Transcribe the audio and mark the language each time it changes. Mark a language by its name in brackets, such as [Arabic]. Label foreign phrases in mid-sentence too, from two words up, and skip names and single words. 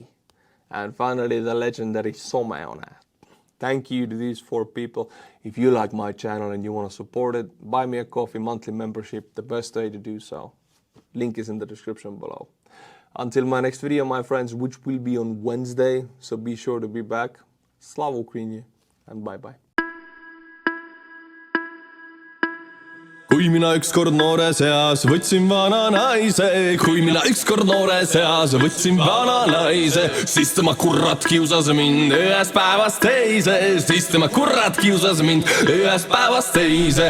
[English] And finally, the legendary Someona. Thank you to these 4 people. If you like my channel and you want to support it, Buy Me a Coffee monthly membership, the best way to do so. Link is in the description below. Until my next video, my friends, which will be on Wednesday, so be sure to be back. Slava Ukraini, and bye-bye. [Estonian] Kui mina ükskord noore seas võtsin vana naise, kui mina ükskord noore seas võtsin vana naise, siis tema kurat kiusas mind ühest päevast teise, siis tema kurat kiusas mind ühest päevast teise.